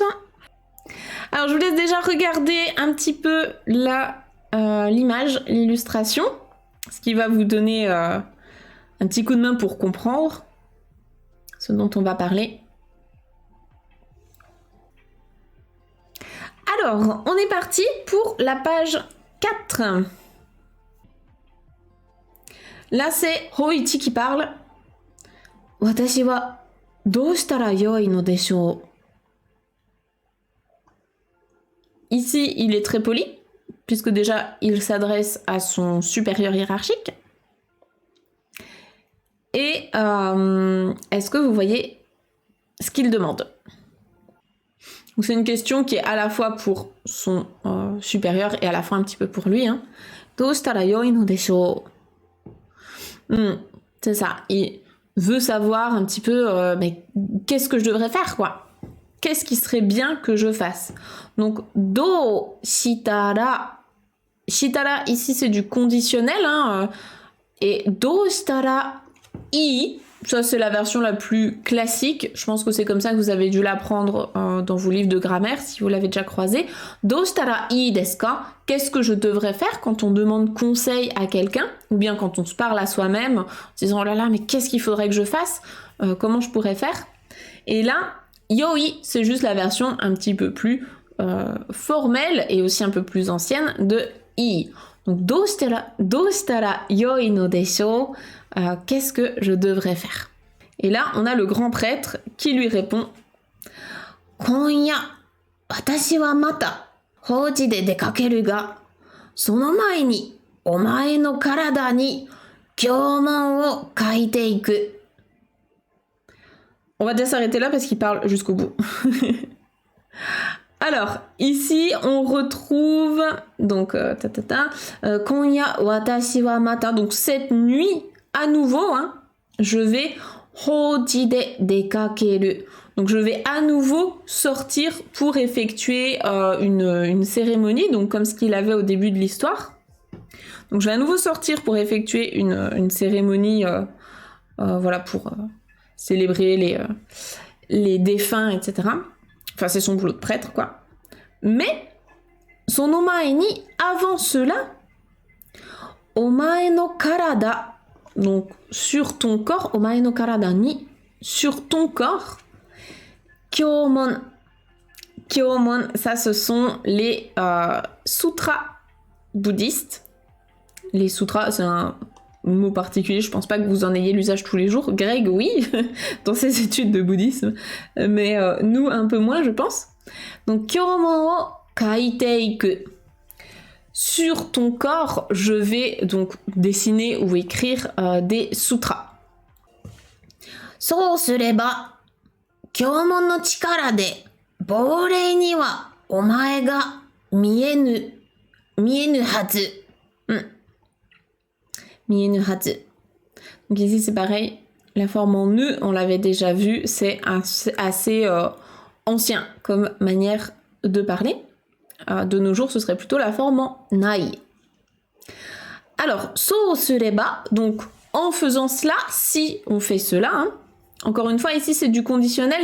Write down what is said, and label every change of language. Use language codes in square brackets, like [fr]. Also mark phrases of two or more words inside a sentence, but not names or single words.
[fr] Alors, je vous laisse déjà regarder un petit peu l'image, l'illustration, ce qui va vous donner un petit coup de main pour comprendre ce dont on va parler. Alors, on est parti pour la page 4. Là, c'est Hoichi qui parle. [ja] 私はどうしたらよいのでしょう. [fr] Ici, il est très poli, puisque déjà, il s'adresse à son supérieur hiérarchique. Et est-ce que vous voyez ce qu'il demande? Donc, c'est une question qui est à la fois pour son supérieur et à la fois un petit peu pour lui. [ja] どうしたらよいのでしょう. [fr] C'est ça, il veut savoir un petit peu mais qu'est-ce que je devrais faire, quoi. Qu'est-ce qui serait bien que je fasse? Donc, [ja] どうしたら. [fr] Shitara, ici, c'est du conditionnel. [ja] Et どうしたらいい, [fr] ça, c'est la version la plus classique. Je pense que c'est comme ça que vous avez dû l'apprendre dans vos livres de grammaire, si vous l'avez déjà croisé. [ja] どうしたらいいですか? [fr] Qu'est-ce que je devrais faire quand on demande conseil à quelqu'un? Ou bien quand on se parle à soi-même, en se disant, oh là là, mais qu'est-ce qu'il faudrait que je fasse? Comment je pourrais faire? Et là, yoi, c'est juste la version un petit peu plus formelle et aussi un peu plus ancienne de i. Donc, [ja] どうしたらよいのでしょう? [fr] Qu'est-ce que je devrais faire? Et là, on a le grand prêtre qui lui répond, [ja] 今夜、私はまた法事で出かけるが、その前にお前の体に経文を書いていく. [fr] On va déjà s'arrêter là parce qu'il parle jusqu'au bout. Alors, ici, on retrouve, donc, [ja] 今夜私はまた, [fr] donc cette nuit, à nouveau, je vais [ja] 法事で出かける. [fr] Donc, je vais à nouveau sortir pour effectuer une cérémonie, donc comme ce qu'il avait au début de l'histoire. Donc, je vais à nouveau sortir pour effectuer une cérémonie, voilà, pour célébrer les défunts, etc. Enfin, c'est son boulot de prêtre, quoi. Mais, son [ja] お前に, [fr] avant cela, [ja] お前の体, [fr] donc sur ton corps, [ja] お前の体に, [fr] sur ton corps, kyomon. Kyomon, ça, ce sont les sutras bouddhistes. Les sutras, c'est un mot particulier, je pense pas que vous en ayez l'usage tous les jours. Greg, oui, dans ses études de bouddhisme, mais nous, un peu moins, je pense. Donc, [ja] 経文を書いていく. [fr] Sur ton corps, je vais donc dessiner ou écrire des sutras. [ja] そうすれば、経文の力で、亡霊にはお前が見えぬはず. 見えぬはず. [fr] Donc ici, c'est pareil. La forme en ne, on l'avait déjà vu, c'est assez ancien comme manière de parler. De nos jours, ce serait plutôt la forme en nai. Alors, [ja] そうすれば, [fr] donc en faisant cela, si on fait cela, encore une fois, ici c'est du conditionnel.